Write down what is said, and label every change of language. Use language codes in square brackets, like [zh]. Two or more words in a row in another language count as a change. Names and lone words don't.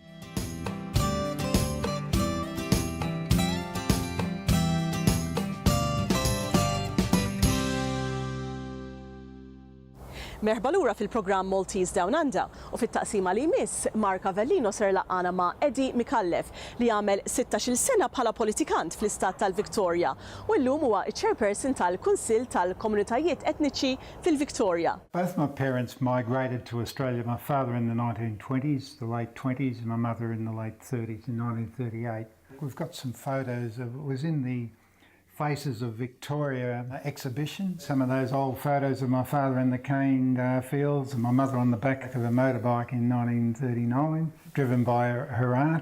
[mt] Merħba lura fil-programm Maltese DownUnder u fit-taqsima li jmiss Mark Avellino ser laqana ma' Eddie Micallef li għamel 16 sena bħala politikant fl-istat tal-Victoria u llum huwa chairperson tal-Kunsill tal-Komunitajiet Etniċi fil-Victoria. [en] Both my parents migrated to Australia, my father in the 1920s, the late 20s, and my mother in the late 30s, in 1938. We've got some photos of, it was in the Faces of Victoria exhibition. Some of those old photos of my father in the cane fields and my mother on the back of a motorbike in 1939, driven by her aunt.